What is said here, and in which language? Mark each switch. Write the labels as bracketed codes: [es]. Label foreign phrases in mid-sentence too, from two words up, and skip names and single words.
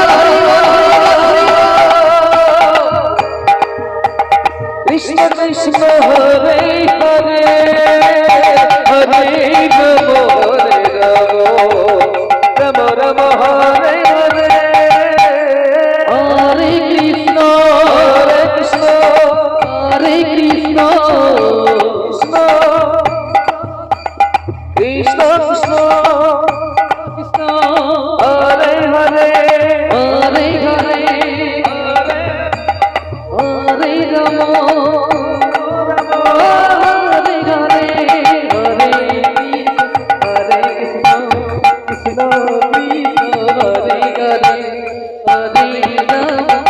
[sa] কৃষ্ণ কৃষ্ণ হরে হরে হরে রাম হরে রাম রাম রাম হরে হরে হরে কৃষ্ণ হরে কৃষ্ণ হরে কৃষ্ণ কৃষ্ণ কৃষ্ণ কৃষ্ণ হরে হরে হরে হরে হরে রাম হরে হরে হরে কৃষ্ণ কৃষ্ণ কৃষ্ণ হরে হরে হরে রাম